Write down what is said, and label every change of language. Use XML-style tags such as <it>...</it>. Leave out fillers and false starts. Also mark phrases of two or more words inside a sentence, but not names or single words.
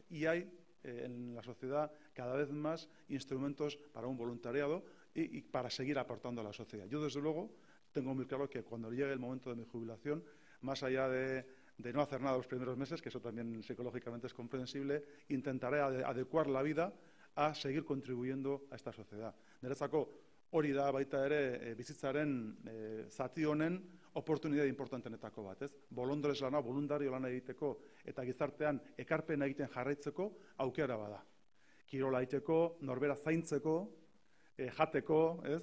<es>Y hay en la sociedad cada vez más instrumentos para un voluntariado y para seguir aportando a la sociedad. Yo, desde luego, tengo muy claro que cuando llegue el momento de mi jubilación, más allá de no hacer nada los primeros meses, que eso también psicológicamente es comprensible, intentaré adecuar la vida a seguir contribuyendo a esta sociedad.</es> <eu>Niretzako hori da baita ere bizitzaren zati honen oportunidade importantenetako bat, ez? Bolondres lana, voluntario lana egiteko eta gizartean ekarpena egiten jarraitzeko aukera bada. Kirola egiteko, norbera zaintzeko, jateko, ez?</eu>